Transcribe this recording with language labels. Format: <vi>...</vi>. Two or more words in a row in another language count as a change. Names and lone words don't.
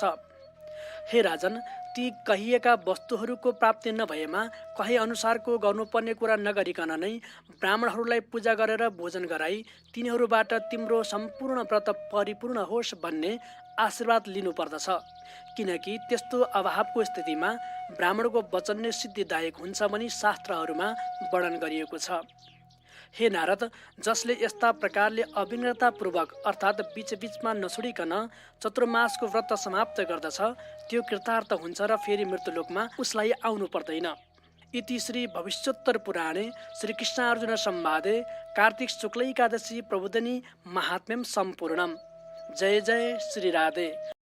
<ne>हे राजन, ती कहिएका वस्तुहरूको प्राप्ति नभएमा कहे अनुसारको गर्नुपर्ने कुरा नगरिकन नै ब्राह्मणहरूलाई पूजा गरेर भोजन गराई तिनीहरूबाट तिम्रो सम्पूर्ण व्रत परिपूर्ण होस् भन्ने आशीर्वाद लिनुपर्दछ, किनकि त्यस्तो अभावको स्थितिमा ब्राह्मणको वचन नै सिद्धिदायक हुन्छ भनी शास्त्रहरूमा वर्णन गरिएको छ। हे नारद, जसले यस्ता प्रकारले अविघ्नतापूर्वक अर्थात् बीचबीचमा नछोडिकन चतुर्मासको व्रत समाप्त गर्दछ, त्यो कृतार्थ हुन्छ र फेरि मृत्युलोकमा उसलाई आउनु पर्दैन।</ne> <sa>इति श्री भविष्योत्तर पुराणे श्रीकृष्णार्जुन संवादे कार्तिक शुक्ल एकादशी प्रबोधिनी महात्म्यम सम्पूर्णम। जय जय श्री राधे।</sa>